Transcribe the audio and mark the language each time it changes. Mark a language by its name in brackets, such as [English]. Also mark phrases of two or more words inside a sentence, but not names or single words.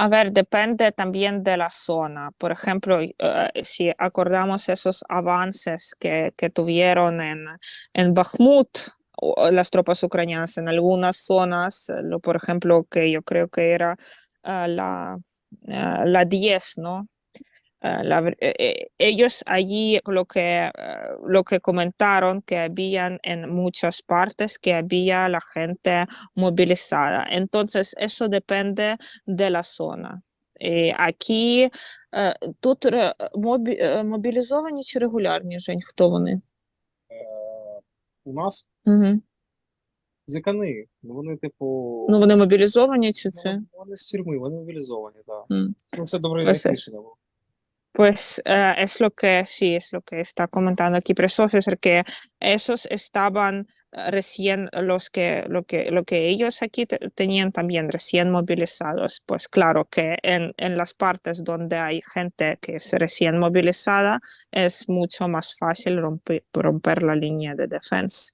[Spanish] A ver, depende también de la zona. Por ejemplo, si acordamos esos avances que tuvieron en Bakhmut, las tropas ucranianas en algunas zonas, por ejemplo, que yo creo que era la 10, ¿no? Ellos allí lo que comentaron que habían en muchas partes que había la gente movilizada. Entonces, eso depende de la zona. [Ukrainian] Aquí тут мобілізовані чи регулярні, Жень, хто вони? У нас Угу. зикани, ну вони, типу, Ну, вони мобілізовані чи це? вони з тюрми, вони мобілізовані, так. М. Ну, це добре Ось рішення було. [Spanish] Pues es lo que sí, es lo que está comentando aquí Profesor, que esos estaban recién lo que ellos aquí tenían también recién movilizados. Pues claro que en las partes donde hay gente que es recién movilizada es mucho más fácil romper la línea de defensa.